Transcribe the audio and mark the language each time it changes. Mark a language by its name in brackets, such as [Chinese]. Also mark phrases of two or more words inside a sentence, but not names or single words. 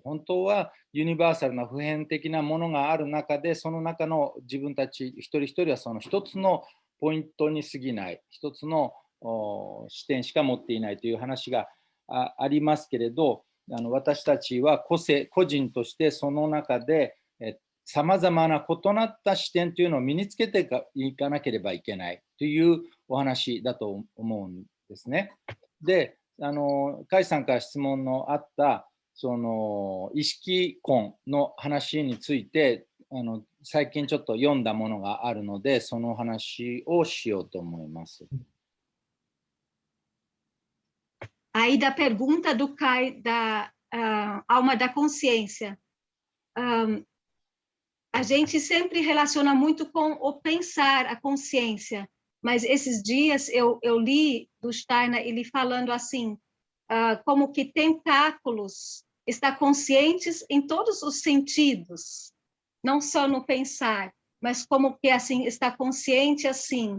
[Japanese] 本当はユニバーサルな普遍的なものがある中で、その中の自分たち一人一人はその一つのポイントに過ぎない、一つの視点しか持っていないという話がありますけれど、私たちは個人としてその中でさまざまな異なった視点というのを身につけていかなければいけないというお話だと思うんですね。で、甲斐さんから質問のあったその意識根の話について最近ちょっと読んだものがあるので、その話をしようと思います。 [Portuguese] Aí da pergunta do Kai da alma da consciência. A gente sempre relaciona muito com o pensar, a consciência, mas esses dias eu li do Steiner ele falando assim, como que tentáculos está conscientes em todos os sentidos, não só no pensar, mas como que assim está consciente assim.